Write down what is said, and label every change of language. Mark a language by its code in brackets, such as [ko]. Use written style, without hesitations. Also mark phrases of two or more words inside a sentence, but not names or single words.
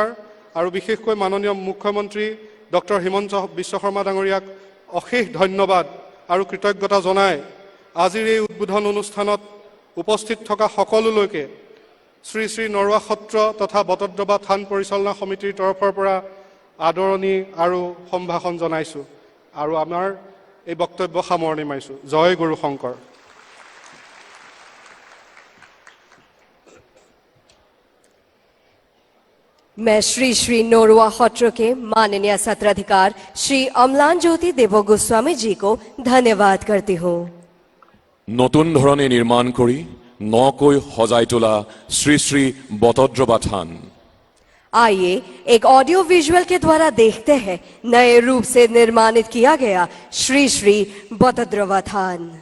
[as] আৰু বিশেষকৈ মাননীয় মুখ্যমন্ত্ৰী ডক্টৰ হিমন্ত বিশ্ব শৰ্মা ডাঙৰীয়াক অশেষ ধন্যবাদ আৰু কৃতজ্ঞতা জনাই আজিৰ এই উদ্বোধন অনুষ্ঠানত উপস্থিত থকা সকলোলৈকে শ্ৰী শ্ৰী নৰুৱা সত্ৰ তথা বটদ্ৰৱা থান পৰিচালনা সমিতিৰ তৰফৰ পৰা আদৰণি আৰু সম্ভাষণ জনাইছোঁ আৰু আমাৰ এই বক্তব্য সামৰণি মাৰিছোঁ। জয় গুৰু শংকৰ। [hi] मैं श्री श्री नोरुआ सत्र के माननीय सत्राधिकार श्री अम्लान ज्योति देव गोस्वामी जी को धन्यवाद करती हूँ। [as] নতুন ধৰণে নিৰ্মাণ কৰি নকৈ সজাই তোলা শ্ৰী শ্ৰী বটদ্ৰৱা থান। [hi] आइए एक [en] audio visual [hi] के द्वारा देखते हैं नए रूप से निर्माणित किया गया श्री श्री बटद्रवा थान।